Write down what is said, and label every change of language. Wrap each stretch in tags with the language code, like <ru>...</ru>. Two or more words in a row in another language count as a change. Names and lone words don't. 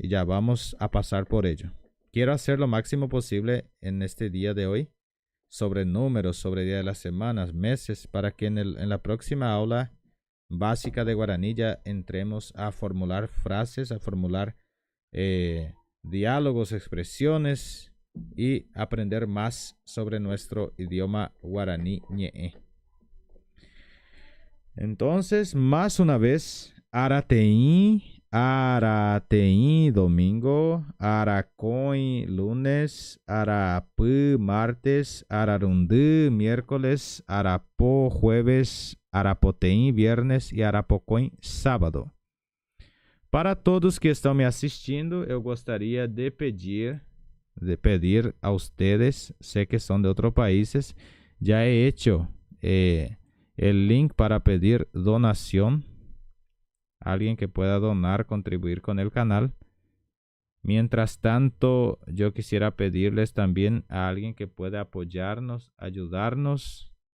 <es>Y ya vamos a pasar por ello. Quiero hacer lo máximo posible en este día de hoy sobre números, sobre día de las semanas, meses, para que en la próxima aula básica de guaraní ya entremos a formular frases, a formular diálogos, expresiones y aprender más sobre nuestro idioma guaraní ñe'e. Entonces, más una vez,</es> <gn>Aratein, Aratein, domingo. Aracoin, lunes. Araapı, martes. Ararundı, miércoles. Arapo, jueves. Arapotein, viernes. E Arapocoin, sábado.</gn> <pt>Para todos que estão me assistindo, eu gostaria de pedir a</pt> <es>ustedes, sé que son de otros países, ya he hecho el link para pedir donación. Alguien que pueda donar, contribuir con el canal. Mientras tanto, yo quisiera pedirles también a alguien que pueda apoyarnos, ayudarnos.</es>